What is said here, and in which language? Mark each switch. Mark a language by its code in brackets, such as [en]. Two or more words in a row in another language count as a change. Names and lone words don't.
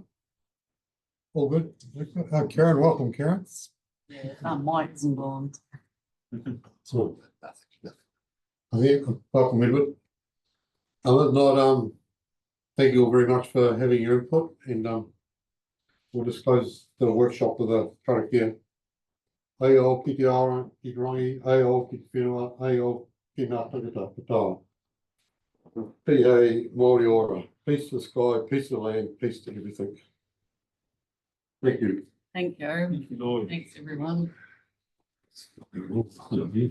[en] All good. Karen, welcome, Karen. Yeah, Mike's involved. So, I think welcome, Edward. Other than that, thank you all very much for having your input, and we'll just close the workshop with a karakia. [mi] Aio ki te ara, ki te rangi, aio ki te whenua, aio ki ngā tangata katoa. Pihei Māori ora, [en] peace to the sky, peace to the land, peace to everything. Thank you. Thank you. Thanks, everyone.